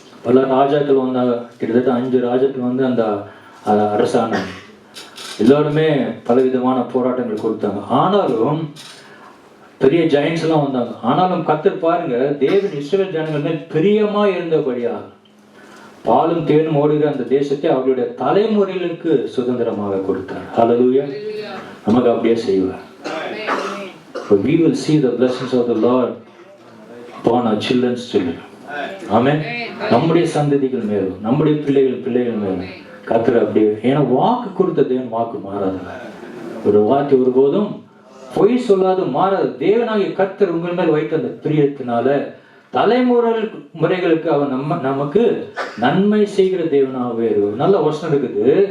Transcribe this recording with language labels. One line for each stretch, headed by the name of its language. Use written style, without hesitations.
Tamil: பல ராஜாக்கள் வந்தாங்க. கிட்டத்தட்ட 5 ராஜாக்கள் வந்து அந்த அரசாங்கம் எல்லாருமே பலவிதமான போராட்டங்கள் கொடுத்தாங்க. ஆனாலும் பெரிய ஜெயன்ஸ் எல்லாம் வந்தாங்க. ஆனாலும் கர்த்தர் பாருங்க, தேவன் இஸ்ரவேல் ஜனங்கள் மேல் பிரியமா இருந்தபடியா பாலும் தேனும் ஓடுகிற அந்த தேசத்தை அவருடைய தலைமுறைகளுக்கு சுதந்திரமாக கொடுத்தார். ஹல்லேலூயா. நமக்கு அப்படியே செய்வார்.
English: We will see the blessings of the Lord upon our children's children.
Tamil: ஆமென். நம்முடைய சந்ததிகள் மேலும் நம்முடைய பிள்ளைகள் மேலும் கர்த்தர் அப்படியே, ஏன்னா வாக்கு கொடுத்த தேவன் வாக்கு மாறாது. ஒரு வார்த்தை ஒருபோதும் பொய் சொல்லாது மாறாது. தேவனாகிய கர்த்தர் உங்கள் மேல் வைத்த அந்த பிரியத்தினால தலைமுறைகளுக்கு அவர் நமக்கு நன்மை செய்கிற தேவனாகவே இருக்கும். நல்ல வசனம் இருக்குது.